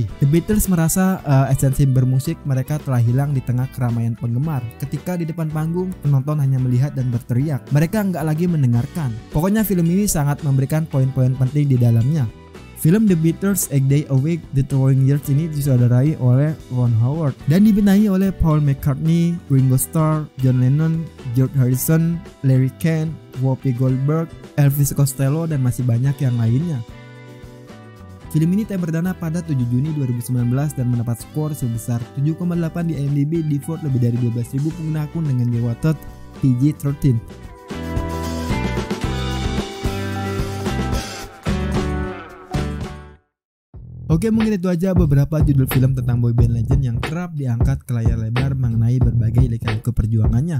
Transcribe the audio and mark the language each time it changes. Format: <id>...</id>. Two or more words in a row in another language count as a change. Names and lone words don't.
<id>The Beatles merasa esensi bermusik mereka telah hilang di tengah keramaian penggemar. Ketika di depan panggung, penonton hanya melihat dan berteriak. Mereka nggak lagi mendengarkan. Pokoknya film ini sangat memberikan poin-poin penting di dalamnya. Film The Beatles A Day Away The Touring Years ini disutradarai oleh Ron Howard dan dibenahi oleh Paul McCartney, Ringo Starr, John Lennon, George Harrison, Larry Kane, Whoopi Goldberg, Elvis Costello, dan masih banyak yang lainnya. Film ini tayang perdana pada 7 Juni 2019 dan mendapat skor sebesar 7,8 di IMDb di vote lebih dari 12.000 pengguna akun dengan rated PG-13. Oke, mungkin itu aja beberapa judul film tentang</id> <en>boyband legend</en> <id>yang kerap diangkat ke layar lebar mengenai berbagai lika-liku perjuangannya.</id>